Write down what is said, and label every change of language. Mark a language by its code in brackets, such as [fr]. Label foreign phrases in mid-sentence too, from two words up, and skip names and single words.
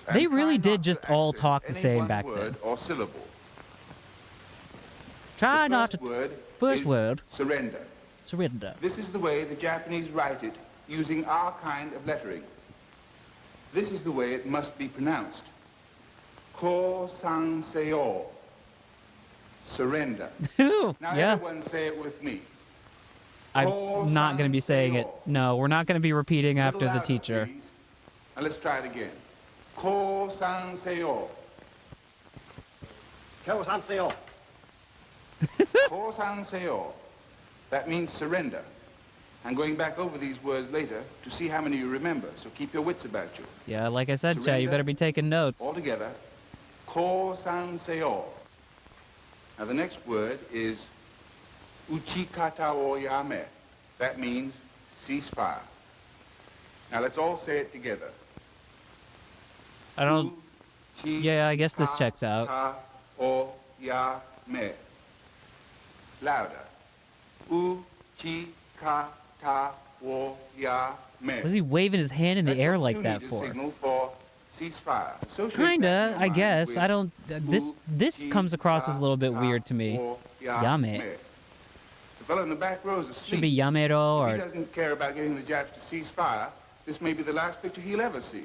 [en] They really did just all talk the same back then. Word or syllable. Try not to. First word. Surrender. Surrender. This is the way the Japanese write it using our kind of lettering. This is the way it must be pronounced. [ja] 降参せよ. [en] Surrender. Now everyone say it with me. I'm not going to be saying it. No, we're not going to be repeating after the teacher. Please. Now let's try it again. [ja] 降参せよ. 降参せよ. 降参せよ. [en] That means surrender. I'm going back over these words later to see how many you remember, so keep your wits about you. Yeah, like I said, Chat, you better be taking notes. All together, [ja] 降参せよ. [en] Now the next word is [ja] 撃ち方をやめ. [en] That means ceasefire. Now let's all say it together. I don't... Yeah, I guess this checks out. Me. Louder. [ja] う、ち、か、た、を、や, め. [en] What is he waving his hand in the air like that for? Kinda, I guess. I don't... This comes across as a little bit weird to me. Yame. The fellow in the back row is asleep. Should be Yamero or... If he doesn't care about getting the Japs to cease fire, this may be the last picture he'll ever see.